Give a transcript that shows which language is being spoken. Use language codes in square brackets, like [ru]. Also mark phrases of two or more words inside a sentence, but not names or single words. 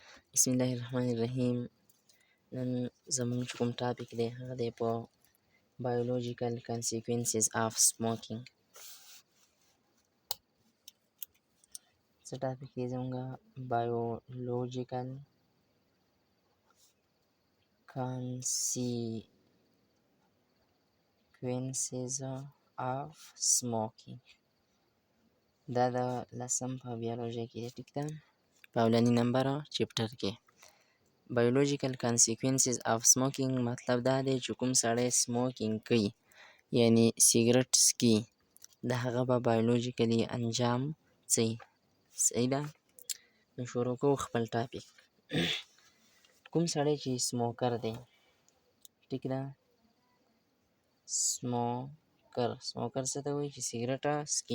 [ps] بسم الله الرحمن الرحیم. نن زموږ چې کوم ټاپک دی هغه دی په [en] biological consequences of smoking. [ps] څه ټاپک دی زموږ؟ [en] biological consequences of smoking. [ps] دا د 10 په بیولوژي کې دی. ټیک ده، په اولني نمبر چپټر کې [en] biological consequences of smoking [ps] مطلب دا دی چې کوم سړی سموکینګ کوي یعنی سیګرټ څکي د هغه به بایولوژیکلی انجام څه وي. صحیح ده. نو شروع کوو خپل ټاپک. کوم سړی چې سموکر دی، ټیک ده، سموکر څه ته وایي چې سیګرټ څکي.